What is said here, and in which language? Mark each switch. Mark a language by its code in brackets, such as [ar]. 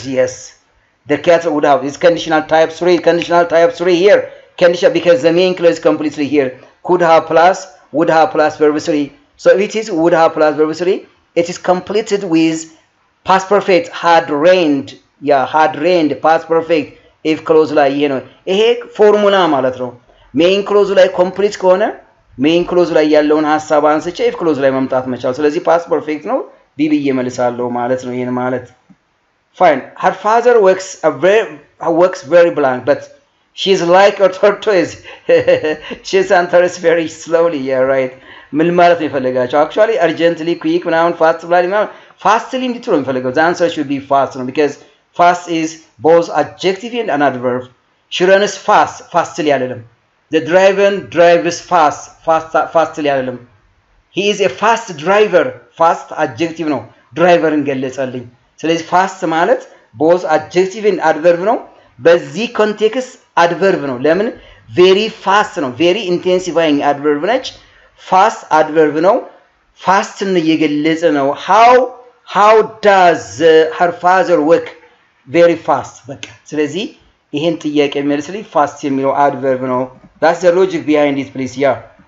[en] Yes, the cattle would have. It's conditional type 3. Conditional type 3 here. Conditional because the main clause is completely here. Could have plus, would have plus verb 3. So if it is would have plus verb 3, it is completed with past perfect. Had rained. Yeah, had rained. Past perfect. If clause [am] ላይ ይሄ ነው። ይሄ ፎርሙላ ማለት ነው። ሜን ክሎዝ ላይ ኮምፕሊት ከሆነ ሜን ክሎዝ ላይ ያለውን ሐሳብ አንስቼ if ክሎዝ ላይ መምጣት መቻል። ስለዚህ [en] past perfect [am] ነው ቢብዬ መልሳለሁ ማለት ነው። ይሄን ማለት fine. [en] Her father works very blank, but she's like a tortoise. She answers very slowly. Yeah, right. [am] ምን ማለት ነው የፈለጋቸው? [en] Actually urgently, quick ምናምን fast [am] ብላኝ ምናምን [en] fastly [am] እንዲት ነው የሚፈልገው። [en] The answer should be fast ነው because fast is both adjective and an adverb. She runs fast, fastly [am] አይደለም። [en] The driver drives fastly አይደለም። He is a fast driver. [am] Fast adjective ነው፣ ድራይቨርን ገለጸልኝ። ስለዚህ fast ማለት [en] both adjective and adverb [am] ነው። በዚህ ኮንቴክስት adverb ነው። ለምን? [en] very fast ነው፣ very intensifying adverb ነች። fast adverb ነው። fastን [am] እየገለጸ ነው። [en] how does her father work? very fast [am] በቃ። ስለዚህ ይሄን ጥያቄ የሚመልስልኝ [en] fast [am] የሚለው [en] adverb ነው። That's the logic behind it, please. Yeah.